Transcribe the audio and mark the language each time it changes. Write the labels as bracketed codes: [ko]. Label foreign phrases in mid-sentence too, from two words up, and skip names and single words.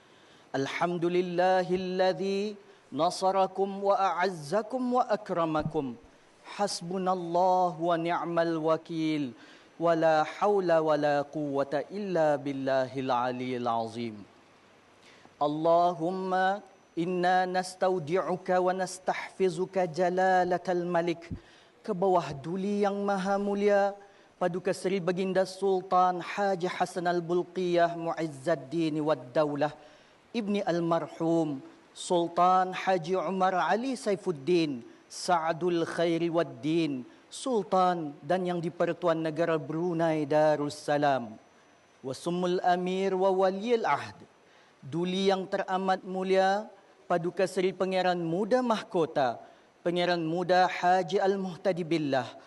[ar] الحمد لله الذي نصركم وأعزكم وأكرمكم. حسبنا الله ونعم الوكيل. ولا حول ولا قوة إلا بالله العلي العظيم. اللهم إنا نستودعك ونستحفظك جلالة الملك. [ms] Ke bawah duli yang maha mulia, Paduka Seri Baginda Sultan Haji Hasan Al-Bulqiyah Mu'izzaddin wad Daulah Ibni Almarhum Sultan Haji Umar Ali Saifuddin Sa'adul Khairi Waddin Sultan dan yang di-Pertuan Negara Brunei Darussalam, Wasumul Amir wa Waliyul Ahd, duli yang teramat mulia Paduka Seri Pangeran Muda Mahkota Pangeran Muda Haji Al-Muhtadi Billah